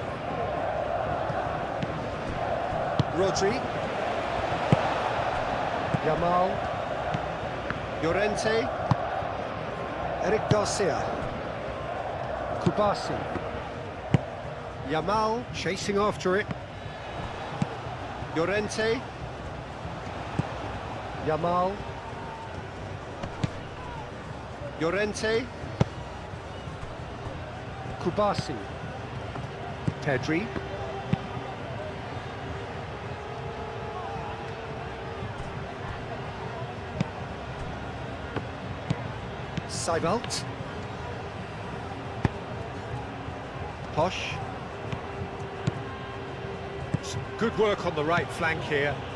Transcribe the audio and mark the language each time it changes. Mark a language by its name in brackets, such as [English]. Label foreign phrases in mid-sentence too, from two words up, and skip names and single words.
[English] Rodri. Yamal. Llorente. Eric Garcia. Kubasi. Yamal chasing after it. Llorente. Yamal. Llorente. Kubasi. Pedri. Seibelt. Posh. Some good work on the right flank here.